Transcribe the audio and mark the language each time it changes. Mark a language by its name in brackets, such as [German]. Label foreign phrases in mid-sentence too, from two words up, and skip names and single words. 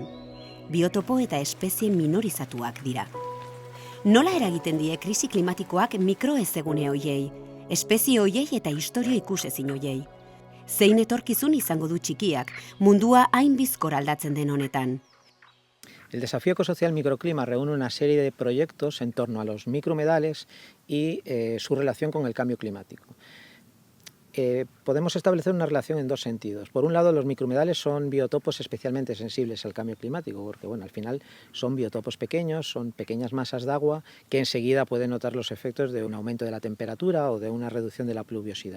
[Basque] Biotopo eta espezie minorizatuak dira. Nola eragiten die krisi klimatikoak mikroezegune hoiei, espezie hoiei eta historio ikusezin hoiei? Zein etorkizun izango du txikiak, mundua hain bizkor aldatzen den honetan? [Spanish] El desafío ecosocial microclima reúne una serie de proyectos en torno a los microhumedales y su relación con el cambio climático. Podemos establecer una relación en 2 sentidos. Por un lado, los microhumedales son biotopos especialmente sensibles al cambio climático, porque al final son biotopos pequeños, son pequeñas masas de agua que enseguida pueden notar los efectos de un aumento de la temperatura o de una reducción de la pluviosidad.